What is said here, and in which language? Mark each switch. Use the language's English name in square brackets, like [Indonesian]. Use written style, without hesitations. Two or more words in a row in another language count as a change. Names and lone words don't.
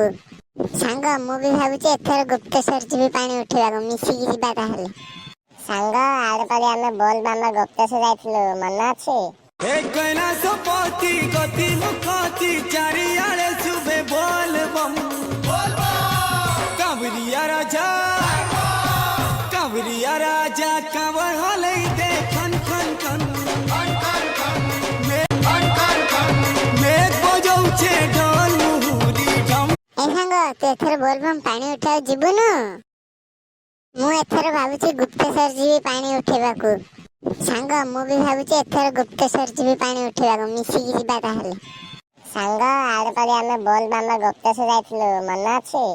[Odia] ସାଙ୍ଗ ମୁଁ ବି ଭାବୁଛି ଏଥର ଗୁପ୍ତେଶ୍ୱର ଯିବି ପାଣି ଉଠେଇବାକୁ, ମିଶିକି ଯିବା ତାହେଲେ। ସାଙ୍ଗ ଆର ପାଳି ଆମେ ବୋଲବମ୍ ଗୁପ୍ତେଶ୍ୱର ଯାଇଥିଲୁ, ମନେ ଅଛି? କୈଳାସ ପତି ଗତି ମୁଖତି ଚାରିଆଡେ ଶୁଭେ ବୋଲବମ୍ କାଁୱରିଆ ରାଜା କାଁୱର ହଲଇ ଦେ ଖନ ଖନ ଖନ ମେଘ ବଜଉଚେ ଢୋଲ ମୁହୁରୀ ଢମ। ए साଙ୍ଗ ତୁ ଏଥର ବୋଲବମ୍ ପାଣି ଉଠାଉ ଯିବୁନୁ? ମୁଁ ଏଥର ଭାବୁଛି ଗୁପ୍ତେଶ୍ୱର ଯିବି ପାଣି ଉଠେଇବାକୁ। ସାଙ୍ଗ ମୁଁ ବି ଭାବୁଛି ଏଥର ଗୁପ୍ତେଶ୍ୱର ଯିବି ପାଣି ଉଠେଇବାକୁ, ମିଶିକି ଯିବା ତାହେଲେ। ସାଙ୍ଗ ଆର ପାଳି ଆମେ ବୋଲବମ୍ ଗୁପ୍ତେଶ୍ୱର ଯାଇଥିଲୁ, ମନେ ଅଛି?